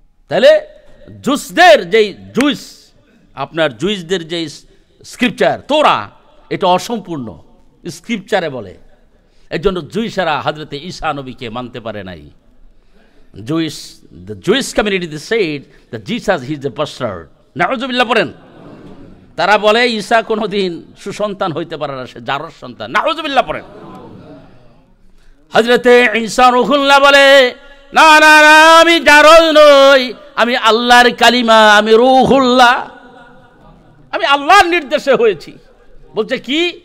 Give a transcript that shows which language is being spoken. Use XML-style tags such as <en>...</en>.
<bn>তাহলে জুসদের যেই জুইস, আপনার জুইসদের যেই স্ক্রিপচার তোরা, এটা অসম্পূর্ণ স্ক্রিপচারে বলে। এর জন্য জুইসারা হযরতে ঈসা নবীকে মানতে পারে নাই।</bn> <en>the Jewish community they said that Jesus is the bastard.</en> <bn>নাউজুবিল্লাহ পড়েন। তারা বলে ঈসা কোনোদিন সুসন্তান হইতে পারে না, সে জারর সন্তান। নাউজুবিল্লাহ পড়েন। হযরতে ঈসা রূহুল্লাহ বলে, না না না, আমি জারর নই, আমি আল্লাহর কালিমা, আমি রূহুল্লাহ, আমি আল্লাহর নির্দেশে হয়েছি। বলছে কি?</bn>